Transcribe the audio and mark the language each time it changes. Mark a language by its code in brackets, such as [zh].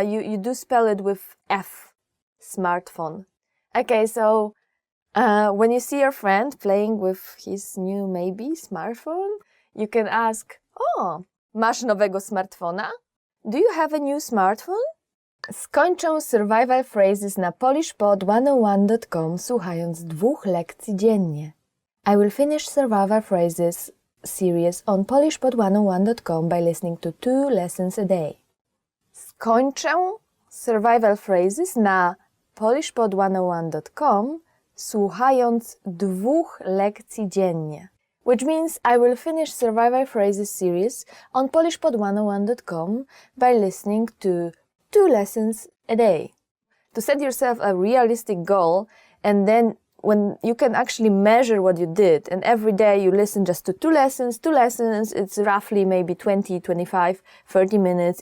[en] You do spell it with F, smartphone. Okay, so when you see your friend playing with his new maybe smartphone, you can ask, oh, [pl] masz nowego smartfona? [en] Do you have a new smartphone? [pl] Skończę survival phrases na polishpod101.com słuchając 2 lekcji dziennie. [en] I will finish survival phrases series on polishpod101.com by listening to 2 lessons a day. [pl] Skończę survival phrases na polishpod101.com słuchając 2 lekcji dziennie. [en] Which means I will finish survival phrases series on polishpod101.com by listening to 2 lessons a day. To set yourself a realistic goal, and then when you can actually measure what you did, and every day you listen just to 2 lessons, it's roughly maybe 20, 25, 30 minutes.